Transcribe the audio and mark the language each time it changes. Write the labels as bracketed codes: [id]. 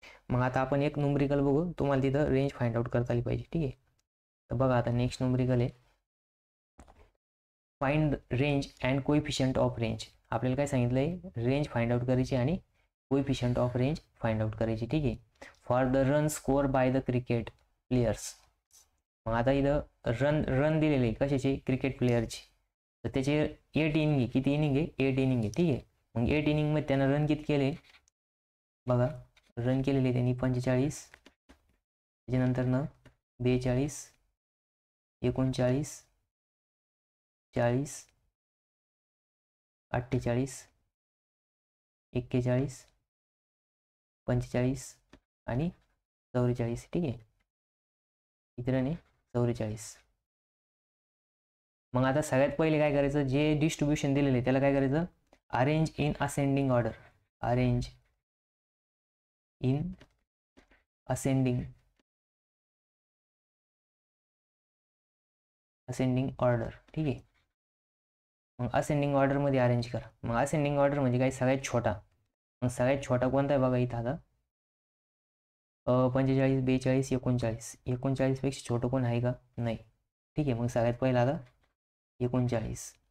[mr] मग आता आपण एक न्यूमरिकल बघू, तुम्हाला तिथं रेंज फाइंड आउट करता आली पाहिजे. ठीक आहे. तर बघा आता नेक्स्ट न्यूमरिकल आहे, [en] Find range and coefficient of range. [mr] आपल्याला काय सांगितलं आहे, रेंज फाइंड आउट करायची आणि coefficient of range find out करायची. ठीक आहे. [en] For the run score by the cricket players. [mr] मग आता इथं रन दिलेले कशाचे, क्रिकेट प्लेयरची. तर त्याचे 8 इनिंग आहे. किती इनिंग आहे, 8 इनिंग आहे. ठीक आहे. मग 8 इनिंगमध्ये त्यानं रन किती केले बघा, रन केलेले त्यांनी 45, त्याच्यानंतरनं 42, 39, 40, 48, 41, 45 आणि 44. ठीक आहे. किती रन आहे, 44. मग आता सगळ्यात पहिले काय करायचं, जे डिस्ट्रीब्युशन दिलेलं आहे त्याला काय करायचं, [en] Arrange in ascending order. Arrange in ascending order. [mr] ठीक आहे. मग असेंडिंग ऑर्डरमध्ये अरेंज करा. मग असेंडिंग ऑर्डर म्हणजे काय, सगळ्यात छोटा. मग सगळ्यात छोटा कोणता आहे बघा इथं आता, 45, 42, 39. 39 पेक्षा छोटं कोण आहे का, नाही. ठीक आहे. मग सगळ्यात पहिला आता 39.